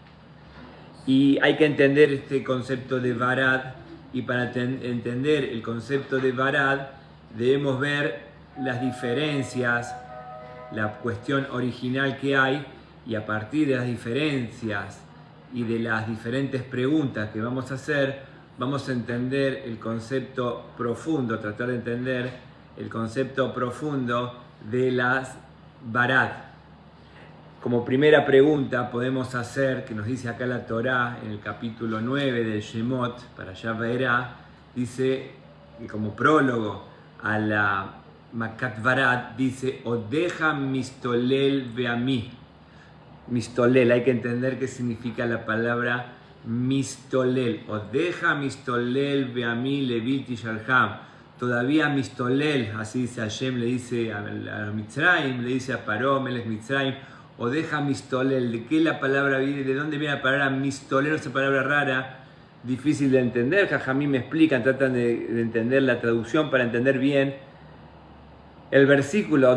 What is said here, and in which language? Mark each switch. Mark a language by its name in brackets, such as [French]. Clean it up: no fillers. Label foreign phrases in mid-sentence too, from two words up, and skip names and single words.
[Spanish] Y hay que entender este concepto de Barad, y para entender el concepto de Barad debemos ver las diferencias, la cuestión original que hay, y a partir de las diferencias y de las diferentes preguntas que vamos a hacer, vamos a entender el concepto profundo, tratar de entender el concepto profundo de las Barad. Como primera pregunta podemos hacer, que nos dice acá la Torá en el capítulo 9 del Shemot, Parashá Vaerá, dice, como prólogo a la [Hebrew] מכת ברד, [Spanish] dice: [Hebrew] עודך מסתולל בעמי. [Spanish] Mistolel, hay que entender qué significa la palabra mistolel. [Hebrew] עודך מסתולל בעמי לבלתי שלחם. [Spanish] Todavía mistolel, así dice Hashem, le dice a Mitzrayim, le dice a Paró, [Hebrew] מלך מצרים, עודך מסתולל. [Spanish] ¿De qué la palabra viene? ¿De dónde viene la palabra mistolel? Esa palabra rara, difícil de entender. Jajamí me explican, tratan de entender la traducción para entender bien el versículo.